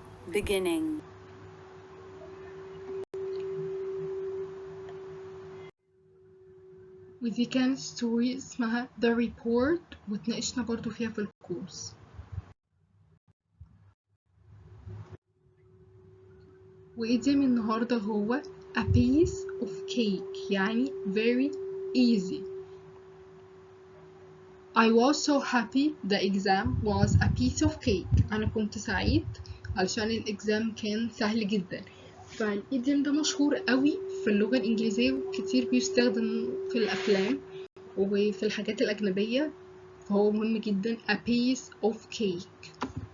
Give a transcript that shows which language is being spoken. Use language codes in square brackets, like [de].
[en] Beginning. [ar] ودي كانت ستوري اسمها The Report واتناقشنا برضو فيها في الكورس. وإيديم النهاردة هو [en] a piece of cake [ar] يعني [en] very easy. I was so happy the exam was a piece of cake. [ar] أنا كنت سعيد علشان الإكزام كان سهل جدا. فالإيديم ده مشهور قوي في اللغة الإنجليزية وكتير بيستخدم في الأفلام وفي الحاجات الأجنبية، فهو مهم جدا [en] a piece of cake.